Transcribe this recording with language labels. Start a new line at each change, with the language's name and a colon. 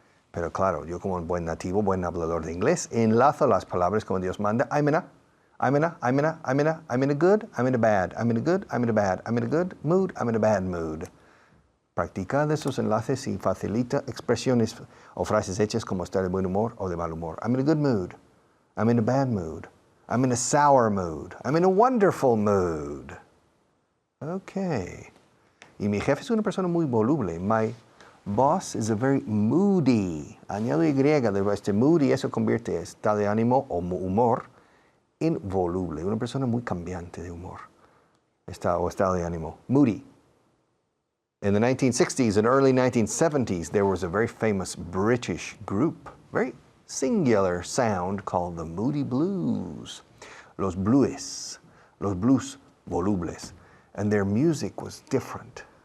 Spanish: Pero claro, yo como un buen nativo, buen hablador de inglés, enlazo las palabras como Dios manda.
English: I'm in a good, I'm in a bad. I'm in a good, I'm in a bad. I'm in a good mood, I'm in a bad mood.
Spanish: Practicad esos enlaces y facilita expresiones o frases hechas como estar de buen humor o de mal humor.
English: I'm in a good mood. I'm in a bad mood. I'm in a sour mood. I'm in a wonderful mood. Okay.
Spanish: Y mi jefe es una persona muy voluble.
English: My boss is a very moody.
Spanish: Añado Y de este moody, eso convierte estado de ánimo o humor en voluble. Una persona muy cambiante de humor. Estado de ánimo. Moody.
English: In the 1960s and early 1970s, there was a very famous British group, very singular sound called the Moody Blues.
Spanish: Los blues volubles.
English: And their music was different.